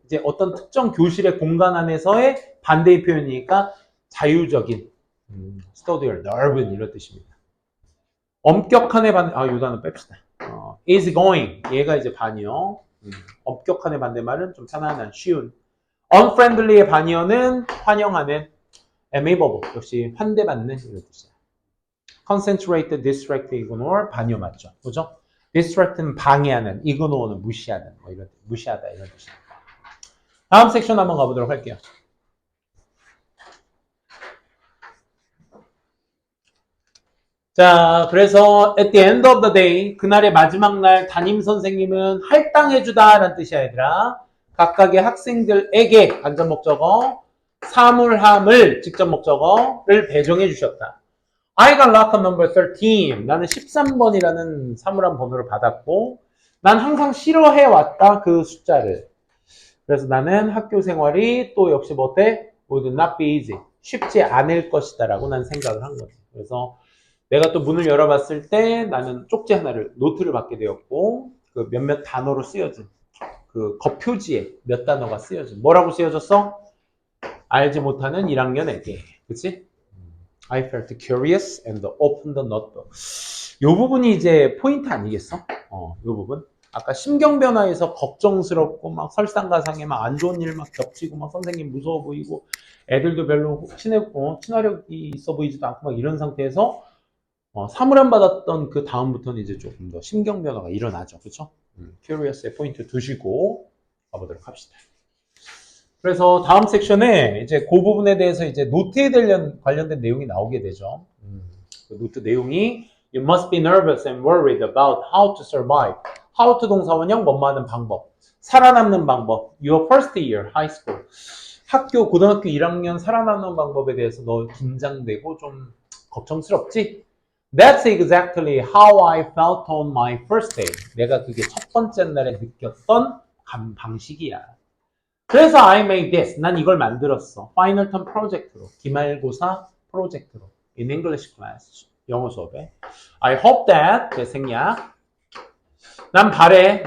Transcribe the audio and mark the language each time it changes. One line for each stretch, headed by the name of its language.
Korean: 이제 어떤 특정 교실의 공간 안에서의 반대의 표현이니까 자유적인 study, 넓은 이런 뜻입니다. 엄격한의 반대, 요 단어 뺍시다.
English: is going
Korean: 얘가 이제 반의어. 엄격한의 반대말은 좀 편안한, 쉬운. unfriendly의 반의어는 환영하는, amiable 역시 환대받는 이런 뜻이야. concentrate, distract, ignore 반의어 맞죠? 그죠? distract는 방해하는, ignore는 무시하는, 무시하다 이런 뜻입니다. 다음 섹션 한번 가보도록 할게요. 자, 그래서
English: at the end of the day,
Korean: 그날의 마지막 날 담임 선생님은 할당해주다라는 뜻이야, 얘들아. 각각의 학생들에게 간접 목적어, 사물함을 직접 목적어를 배정해 주셨다.
English: I got locker number 13.
Korean: 나는 13번이라는 사물함 번호를 받았고, 난 항상 싫어해왔다, 그 숫자를. 그래서 나는 학교 생활이 또 역시 뭐 어때?
English: would not be easy.
Korean: 쉽지 않을 것이다 라고 난 생각을 한 거지. 그래서 내가 또 문을 열어봤을 때 나는 쪽지 하나를, 노트를 받게 되었고, 그 몇몇 단어로 쓰여진, 그 겉표지에 몇 단어가 쓰여진. 뭐라고 쓰여졌어? 알지 못하는 1학년에게. 그치?
English: I felt curious and opened the notebook.
Korean: 요 부분이 이제 포인트 아니겠어? 요 부분. 아까 심경변화에서 걱정스럽고 막 설상가상에 막 안 좋은 일 막 겹치고 막 선생님 무서워 보이고 애들도 별로 친화력이 있어 보이지도 않고 막 이런 상태에서 사물함 받았던 그 다음부터는 이제 조금 더 심경변화가 일어나죠. 그쵸? curious의 포인트 두시고 가보도록 합시다. 그래서 다음 섹션에 이제 그 부분에 대해서 이제 노트에 관련된 내용이 나오게 되죠. 그 노트 내용이
English: You must be nervous and worried about how to survive.
Korean: How to 동사원형 뭐뭐 하는 방법. 살아남는 방법.
English: Your first year high school.
Korean: 고등학교 1학년 살아남는 방법에 대해서 너 긴장되고 좀 걱정스럽지?
English: That's exactly how I felt on my first day.
Korean: 내가 그게 첫 번째 날에 느꼈던 방식이야. 그래서
English: I made this.
Korean: 난 이걸 만들었어.
English: Final term
Korean: 프로젝트로. 기말고사 프로젝트로.
English: In English class.
Korean: 영어 수업에.
English: I hope that.
Korean: 내 생략. 난 바래.